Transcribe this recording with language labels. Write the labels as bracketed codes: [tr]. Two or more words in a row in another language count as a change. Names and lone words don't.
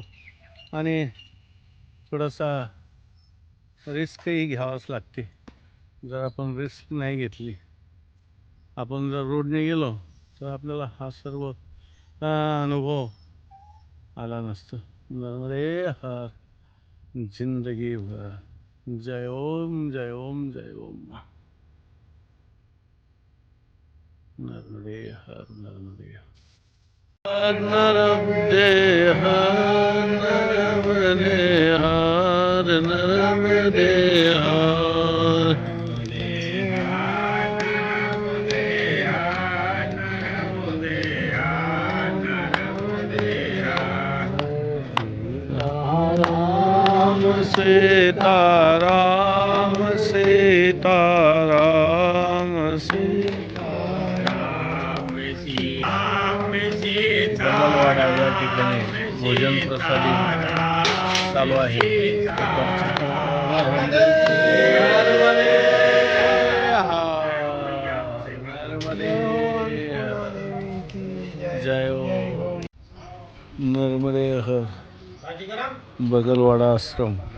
[mr] आणि थोडासा रिस्कही घ्यावाच लागते. जर आपण रिस्क नाही घेतली, आपण जर रोडने गेलो, तर आपल्याला हा सर्व अनुभव आला नसतो. [hi] नर्मदे हर जिंदगी भर. [mr] जय ओम जय ओम जय ओम. नर्मदे हर नर्मदे हर नर्मदे हर नर्मदे हर नर्मदे हर. राम सीताराम सीताराम सीताराम कमलवाडा या ठिकाणी भोजन प्रसादी चालू आहे. जय ओम. नर्मदे हर बगलवाडा आश्रम.